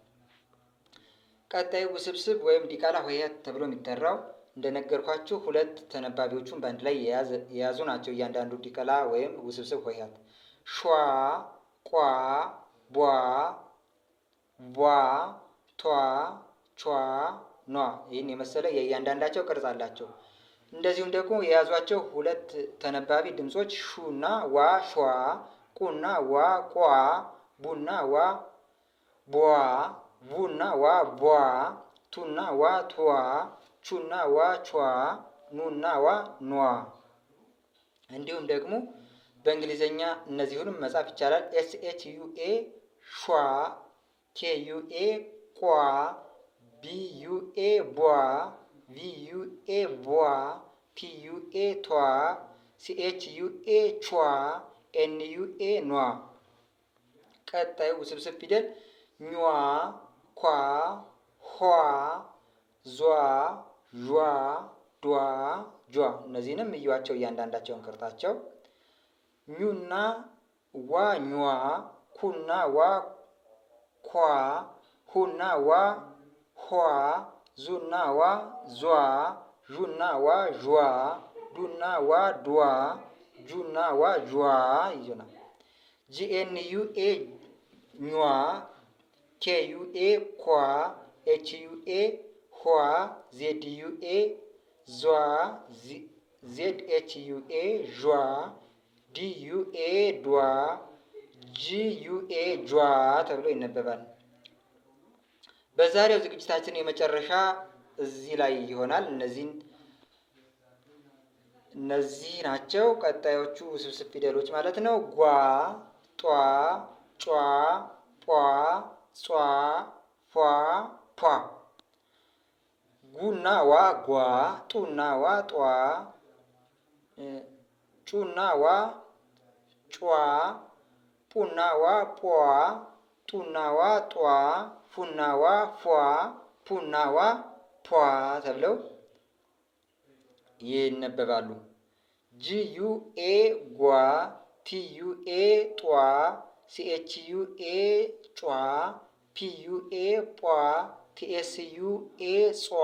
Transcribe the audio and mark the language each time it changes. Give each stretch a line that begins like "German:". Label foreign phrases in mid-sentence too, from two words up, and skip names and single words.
Amharic: ቀጣዩ ውስብስብ ወይም ዲቃላ ሆሄያት ተብሎ የሚጠራው እንደነገርኳችሁ ሁለት ተነባቢዎቹን በአንድ ላይ የያዙ ናቸው። እያንዳንዱ ዲቃላ ወይም ውስብስብ ሆሄያት ሿ፣ ቋ፣ ቧ፣ ቧ፣ ቷ፣ ቿ፣ ኗ ይህን የመሰለ የእያንዳንዳቸው ቅርጽ አላቸው። እንደዚሁም ደግሞ የያዟቸው ሁለት ተነባቢ ድምጾች ሹና ዋ ሿ፣ ቁና ዋ ቋ፣ ቡና ዋ ቧ፣ ቡና ዋ ቧ፣ ቱና ዋ ቷ፣ ቹና ዋ ቿ፣ ኑና ዋ ኗ። እንዲሁም ደግሞ በእንግሊዘኛ እነዚሁንም መጻፍ ይቻላል። SHUA ሿ፣ KUA ቋ፣ BUA ቧ፣ VUA ቧ፣ TUA ቷ፣ CHUA ቿ፣ NUA ኗ። ቀጣዩ ውስብስብ ፊደል ኟ፣ ኳ፣ ኋ፣ ዟ፣ ዧ፣ ዷ፣ ጇ። እነዚህንም እዩዋቸው እያንዳንዳቸውን ቅርጻቸው። ኙና ዋ ኟ፣ ኩና ዋ ኳ፣ ሁና ዋ ኋ፣ ዙና ዋ ዟ፣ ዡና ዋ ዧ፣ ዱና ዋ ዷ፣ ጁና ዋ ጇ ይዞናል። GNUA ኟ፣ KUA ኳ፣ HUA ኋ፣ ZUA ዟ፣ ZHUA ዧ፣ DUA ዷ፣ GUA ጇ ተብሎ ይነበባል። በዛሬው ዝግጅታችን የመጨረሻ እዚህ ላይ ይሆናል። እነዚህ ናቸው ቀጣዮቹ ውስብስብ ፊደሎች ማለት ነው። ጓ፣ ጧ፣ ጯ፣ ጧ፣ ጿ፣ ፏ፣ ፖ። ጉና ዋ ጓ፣ ጡና ዋ ጧ፣ ጩና ዋ ጯ፣ ፑና ዋ ጶ፣ ጡና ዋ ጧ፣ ፉና ዋ ፏ፣ ፑና ዋ ፖ ተብለው ይነበባሉ። GUA ጓ፣ TUA ጧ፣ CHUA ጯ፣ PUA ጳ፣ TSUA ጿ፣